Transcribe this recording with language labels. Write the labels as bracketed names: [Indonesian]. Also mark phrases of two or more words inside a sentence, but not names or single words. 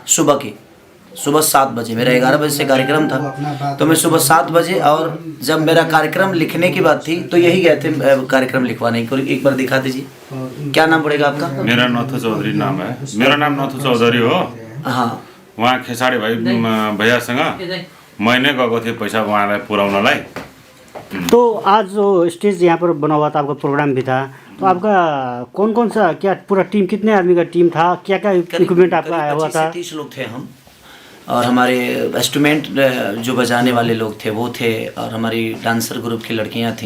[Hindi] सुबह 7 बजे मेरा 11 बजे से कार्यक्रम था, तो मैं सुबह 7 बजे, और जब मेरा कार्यक्रम लिखने की बात थी तो यही गए थे कार्यक्रम लिखवाने को। एक बार दिखा दीजिए, क्या नाम पड़ेगा आपका? मेरा नौथो चौधरी नाम है। मेरा नाम नौथो चौधरी हो। हाँ, [Nepali] वहाँ खेसारी भाइ भैयासँग मैंने गएको थिएँ पैसा उहाँलाई पुर्याउनलाई। [Hindi] तो आज जो स्टेज यहाँ पर बना हुआ था, आपका प्रोग्राम भी था, तो आपका कौन कौन सा, क्या पूरा टीम, कितने आदमी का टीम था, क्या क्या इक्विपमेंट आपका आया हुआ था? 30 लोग थे हम, और हमारे इंस्ट्रूमेंट जो बजाने वाले लोग थे वो थे, और हमारी [English] dancer group [Hindi] की लड़कियां थीं।